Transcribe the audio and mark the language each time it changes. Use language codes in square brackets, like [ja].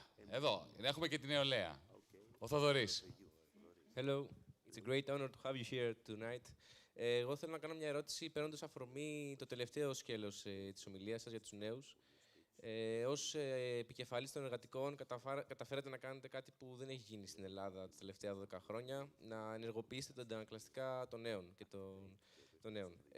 [el] εδώ, έχουμε και την νεολαία. Ο Θοδωρής. [en] Hello, it's a great honor to have you here tonight. [el] Εγώ θέλω να κάνω μια ερώτηση παίρνοντας αφορμή το τελευταίο σκέλος της ομιλίας σας για τους νέους. Ως επικεφαλής των εργατικών καταφέρατε να κάνετε κάτι που δεν έχει γίνει στην Ελλάδα τα τελευταία 12 χρόνια, να ενεργοποιήσετε τα αντανακλαστικά των νέων και των νέων.